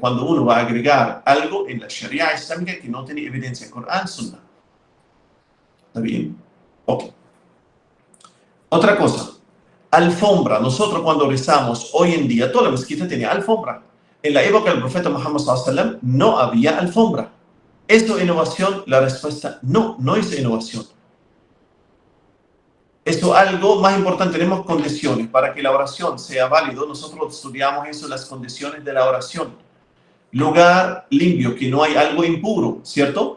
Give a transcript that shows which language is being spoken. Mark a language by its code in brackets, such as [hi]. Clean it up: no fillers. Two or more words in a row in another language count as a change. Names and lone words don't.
[es] Cuando uno va a agregar algo en la Sharia islámica que no tiene evidencia, Corán, Sunnah. ¿Está bien? Ok. Otra cosa. Alfombra. Nosotros cuando rezamos hoy en día, toda la mezquita tenía alfombra. En la época del profeta Muhammad [ar] صلى الله عليه وسلم [es] no había alfombra. ¿Esto es innovación? La respuesta no, no es innovación. Esto es algo más importante, tenemos condiciones. Para que la oración sea válido, nosotros estudiamos eso, las condiciones de la oración. Lugar limpio, que no hay algo impuro, ¿cierto?